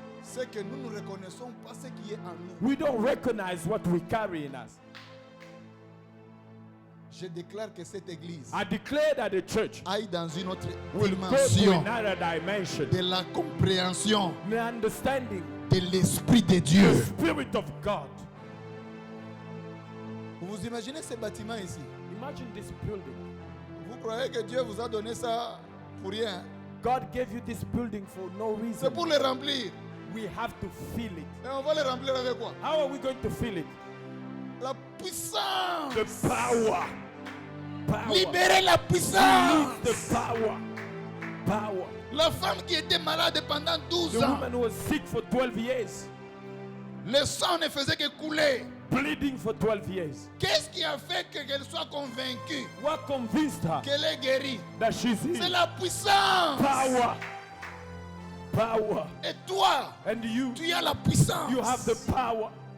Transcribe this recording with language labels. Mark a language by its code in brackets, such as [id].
[fr] c'est que nous ne reconnaissons pas ce qui est en nous. [en] we don't recognize what we carry in us. [fr] Je déclare que cette église [en] I declare that the church [fr] aille dans une autre [en] will go to [fr] dimension [en] another dimension. [fr] de la compréhension [en] The understanding, [fr] de l'Esprit de [en] the [fr] Dieu. [en] Spirit of God. [fr] Vous vous imaginez ce bâtiment ici? [en] Imagine this building. [fr] Vous croyez que Dieu vous a donné ça pour rien? [en] God gave you this building for no [fr] C'est [en] reason. [fr] pour le remplir. [en] We have to feel it. [fr] Et on va le remplir avec quoi? [en] How are we going to feel it? [fr] La puissance. [en] The power. Power. [fr] Libérez la puissance. [en] Release the power. Power. [fr] La femme qui était malade pendant 12 [en] The [fr] ans, [en] woman who was sick for 12 years, [fr] le sang ne faisait que couler. [en] bleeding for 12 years. [fr] Qu'est-ce qui a fait qu'elle soit convaincue [en] What convinced her [fr] qu'elle est guérie? [en] that she's [fr] C'est [en] healed? [fr] la puissance. [en] Power. Power. [fr] Et toi, [en] And you, [fr] tu as la puissance. [en] you have the power.